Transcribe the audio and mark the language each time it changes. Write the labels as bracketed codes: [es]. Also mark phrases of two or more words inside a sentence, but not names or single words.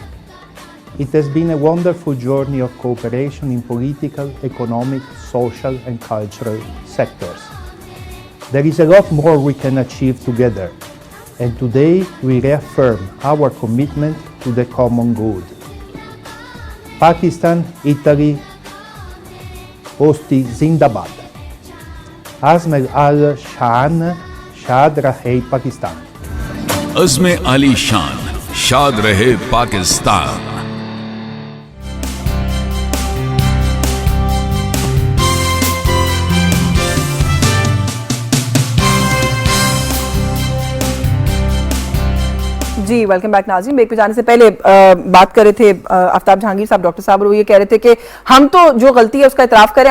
[en] It has been a wonderful journey of cooperation in political, economic, social and cultural sectors. There is a lot more we can achieve together, and today we reaffirm our commitment to the common good. Pakistan, Italy, [ur] دوستی زندہ باد. عزم عالیشان، شاد رہے پاکستان. عزم عالیشان، شاد رہے پاکستان. جی [en] welcome back [ur] ناظرین. بریک پہ جانے سے پہلے بات کر رہے تھے آفتاب جہانگیر صاحب، ڈاکٹر صاحب، اور وہ یہ کہہ رہے تھے کہ ہم تو جو غلطی ہے اس کا اعتراف کریں.